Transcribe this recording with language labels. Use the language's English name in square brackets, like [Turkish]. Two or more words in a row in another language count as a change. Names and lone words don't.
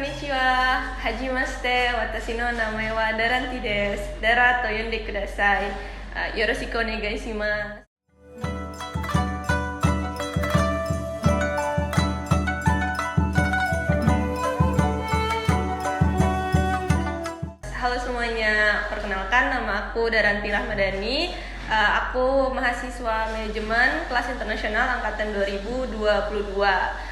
[Japanese] こんにちは、はじめまして、私の名前はダランティです. ダラと呼んでください。よろしくお願いします. [Indonesian] Halo semuanya, perkenalkan nama aku Daranti Rahmadani. Aku mahasiswa manajemen kelas internasional angkatan 2022.